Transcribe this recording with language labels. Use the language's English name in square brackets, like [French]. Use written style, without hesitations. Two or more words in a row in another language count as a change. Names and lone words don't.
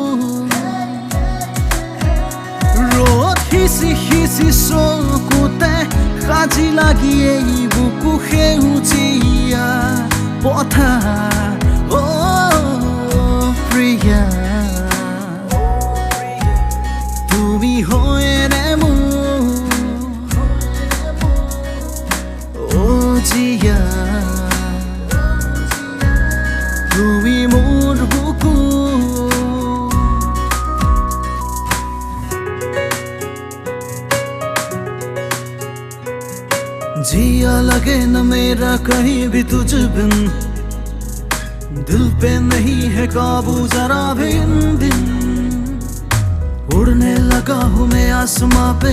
[Assamese] ৰ'দ সিঁচি সিঁচি চকুতে সাজি লাগি এই বুকু সেউজীয়া পথাৰ অ প্ৰিয়া তুমি হয়নে মোৰ অ জিয়া তুমি মোৰ বুকু [Hindi] जिया लगे न मेरा कहीं भी तुझ बिन दिल पे नहीं है काबू जरा भी इन दिन उड़ने लगा हूँ मैं आसमां पे